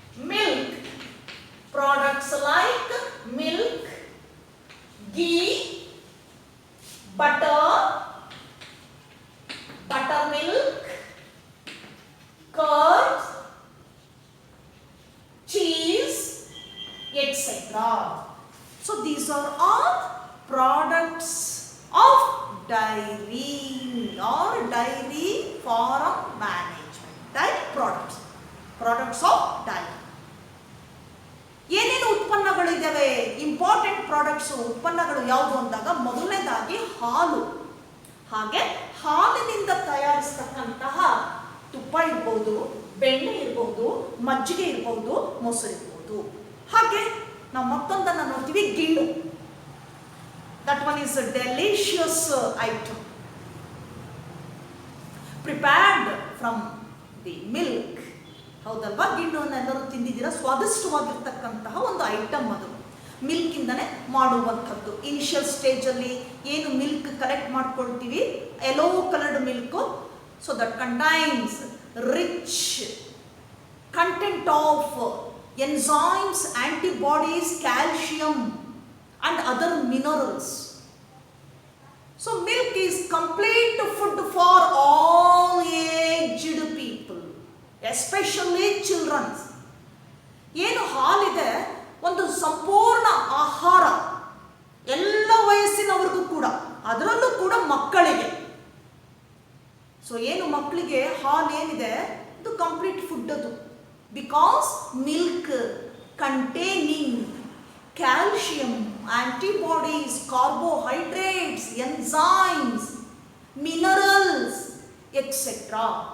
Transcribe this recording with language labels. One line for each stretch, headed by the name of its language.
English: milk products like milk, ghee, butter, buttermilk, curd, cheese, etc. So these are all products of dairying or dairy farm management. Dairy products of dairy.
Kannada: ಏನೇನು ಉತ್ಪನ್ನಗಳು ಇದ್ದಾವೆ, important products ಉತ್ಪನ್ನಗಳು ಯಾವುದು ಅಂದಾಗ, ಮೊದಲನೇದಾಗಿ ಹಾಲು. ಹಾಗೆ ಹಾಲಿನಿಂದ ತಯಾರಿಸ್ತಕ್ಕಂತಹ ತುಪ್ಪ ಇರ್ಬೋದು, ಬೆಣ್ಣೆ ಇರ್ಬೋದು, ಮಜ್ಜಿಗೆ ಇರ್ಬೋದು, ಮೊಸರು ಇರ್ಬೋದು. ಹಾಗೆ ನಾವು ಮತ್ತೊಂದನ್ನು ನೋಡ್ತೀವಿ, ಗಿಣ್ಣು.
English: That one is a delicious item prepared from the milk.
Kannada: ಹೌದಲ್ವಾ? ಗಿಣ್ಣವನ್ನು ಎಲ್ಲರೂ ತಿಂದಿದ್ದೀರಾ, ಸ್ವಾದಿಷ್ಟವಾಗಿರ್ತಕ್ಕಂತಹ ಒಂದು ಐಟಮ್ ಅದು. ಮಿಲ್ಕಿಂದನೇ ಮಾಡುವಂಥದ್ದು. ಇನಿಷಿಯಲ್ ಸ್ಟೇಜಲ್ಲಿ ಏನು ಮಿಲ್ಕ್ ಕಲೆಕ್ಟ್ ಮಾಡ್ಕೊಳ್ತೀವಿ, yellow coloured milk,
English: So that contains rich content of enzymes, antibodies, calcium and other minerals. So milk is complete food for all aged people, especially children.
Kannada: ಏನು ಹಾಲಿದೆ ಒಂದು ಸಂಪೂರ್ಣ ಆಹಾರ ಎಲ್ಲ ವಯಸ್ಸಿನವರಿಗೂ ಕೂಡ, ಅದರಲ್ಲೂ ಕೂಡ ಮಕ್ಕಳಿಗೆ. ಸೊ ಏನು ಮಕ್ಕಳಿಗೆ ಹಾಲು ಏನಿದೆ ಅದು ಕಂಪ್ಲೀಟ್ ಫುಡ್ ಅದು.
English: Because milk containing calcium, antibodies, carbohydrates, enzymes, minerals etcetera.